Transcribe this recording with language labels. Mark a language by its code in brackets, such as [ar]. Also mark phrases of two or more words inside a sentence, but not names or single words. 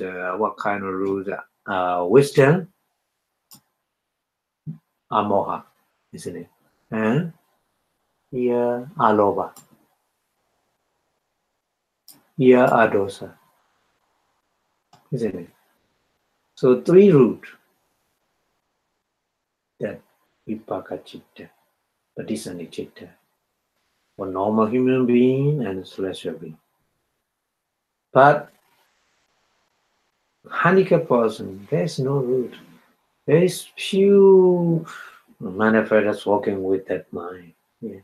[en] What kind of root? Wisdom, amoha, isn't it? And here, aloba. Here, adosa, isn't it? So 3 root. That [pi] vipāka-citta, Paṭisandhi Cittas, [en] for normal human being and celestial being. But handicapped person, there's no root. There is few manifestors working with that mind. Yeah.